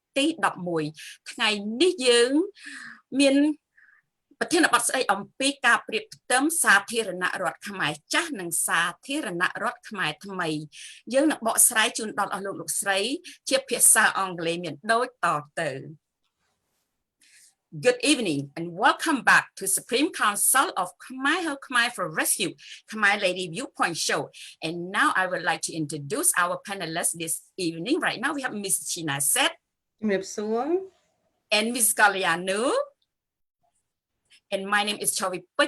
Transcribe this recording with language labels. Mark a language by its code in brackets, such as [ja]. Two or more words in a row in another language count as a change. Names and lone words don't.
[km] ទី11ថ្ងៃនេះយើងមានប្រធានបទស្ដីអំពីការប្រៀបផ្ទឹមសាធារណរដ្ឋខ្មែរចាស់និងសាធារណរដ្ឋខ្មែរថ្មីយើងនឹងបកស្រាយជូនដល់អស់លោកស្រីជាភាសាអង់គ្លេសមានដូចតទៅ [en] Good evening and welcome back to Supreme Council of Khmer for Rescue Khmer Lady Viewpoint Show. And now I would like to introduce our panelists this evening. Right now we have Miss China Set and Miss Galiano.And my name is Chavi Put.